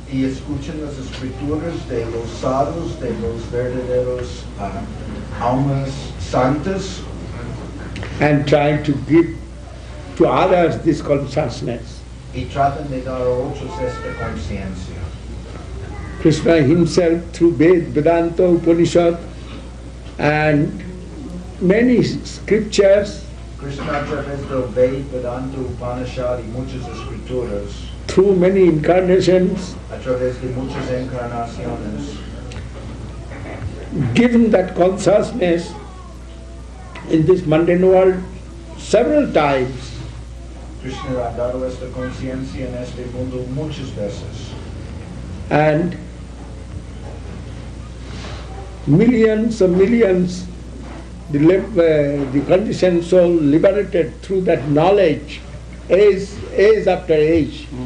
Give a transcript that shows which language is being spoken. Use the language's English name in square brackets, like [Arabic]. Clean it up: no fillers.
[Spanish] Y escuchen las escrituras de los sadhus, de los verdaderos almas santas, [English] and trying to give to others this consciousness. [Spanish] y tratan de dar a otros esta conciencia. [English] Krishna himself through Vedanta Upanishad and many scriptures, [Spanish] Krishna a través del Vedanta Upanishad y muchas escrituras, [English] through many incarnations, [Spanish] a través de muchas encarnaciones, [English] given that consciousness in this mundane world several times. [Spanish] Krishna ha dado esta conciencia en este mundo muchas veces. [English] And millions and millions, the conditioned soul liberated through that knowledge, age after age.